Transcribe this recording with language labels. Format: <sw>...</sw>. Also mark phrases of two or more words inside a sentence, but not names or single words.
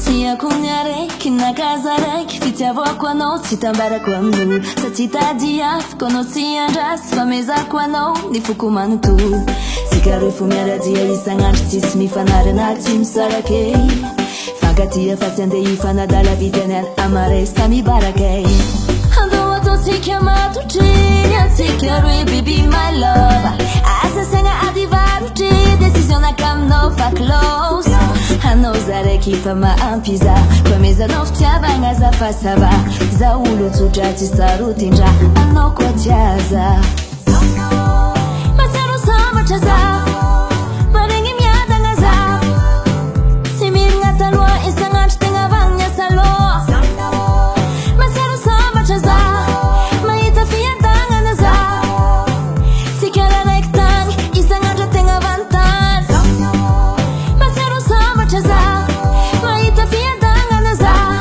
<mg>Kunyareky nakazaraiky fitiavako anao tsy tambarako amino sa tsy tady afako anao tsy andrasy fa mezako anao ny foko manoto sika roe fo miaradia isan'andro tsisy mifanary anaty misarake fankatia fa tsy andeha ifanadala vitany amare sa mibarake andao ataotsika matotriny atsika roe</mg> <en>baby my love</en> <mg>asa saigna ady varotry décision nakaminao fa close anao zaraiky fa maampy za fa mezanao fitiavagna za fa</mg> <fr>ça va</fr> <mg>za olo tsotra tsy sarotindra anao koa tiaza matsaro sambatra za maregny miadagna za tsy mirigna taloha isan'andro tegna vagna saloha matsaro sambatra za mahita fiadagnana za sika raraiky tagny isan'andro tegna vantany matsaro sambatra za mahita fiadagnana za</mg>